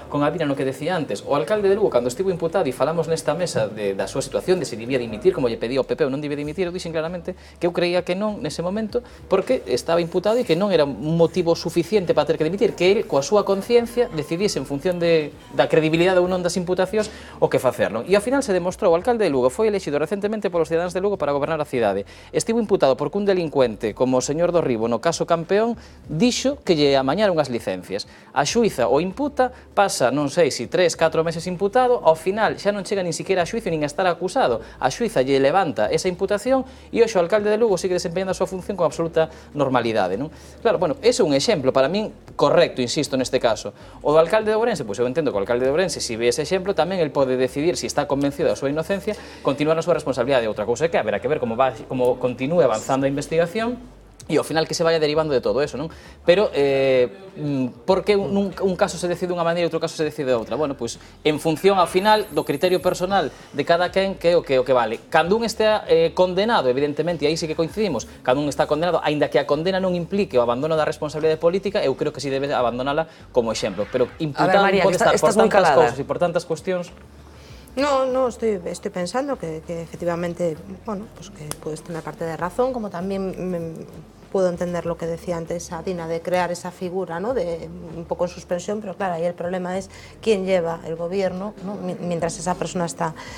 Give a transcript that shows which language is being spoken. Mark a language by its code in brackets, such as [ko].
[gl] Albina no que decía antes, o alcalde de Lugo, cando estivo imputado e falamos nesta mesa da súa situación, de se debía dimitir, como lle pedía o PP ou non debía dimitir, eu dixen claramente que eu creía que non nese momento, porque estaba imputado e que non era un motivo suficiente para ter que dimitir, que ele, coa súa conciencia, decidise en función da credibilidade ou non das imputacións o que facer, non? E ao final se demostrou, o alcalde de Lugo foi elexido recentemente polos cidadáns de Lugo para gobernar a cidade. Estivo imputado porque un delincuente, como o señor do Ribo no caso Campeón, dixo que lle amañaron as licencias. A xuíza o imputa, pasa non sei se 3, 4 meses imputado, ao final xa non chega nin siquiera a xuizo nin a estar acusado. A xuiza lle levanta esa imputación e hoxe o alcalde de Lugo sigue desempeñando a súa función con absoluta normalidade, non? Claro, bueno, ese é un exemplo para min correcto, insisto, neste caso. O do alcalde de Ourense, pois eu entendo que o alcalde de Ourense, se ve ese exemplo, tamén el pode decidir, se está convencido da súa inocencia, continuar na súa responsabilidade. Outra cousa que haberá que ver como continúe avanzando a investigación e ao final que se vaya derivando de todo eso, non? Pero, por que un caso se decide de unha maneira e outro caso se decide de outra? Bueno, pois, en función, ao final, do criterio personal de cada quen, que é o que vale. Cando un estea condenado, evidentemente, e aí sí que coincidimos, cando un está condenado, aínda que a condena non implique o abandono da responsabilidade política, eu creo que sí debe abandonala como exemplo. Pero imputado pode estar por tantas cousas e por tantas cuestións. [es] No, estoy pensando que efectivamente, bueno, pues que puedes tener parte de razón, como también puedo entender lo que decía antes Adina, de crear esa figura, ¿no?, de un poco en suspensión, pero claro, ahí el problema es quién lleva el gobierno, ¿no?, mientras esa persona está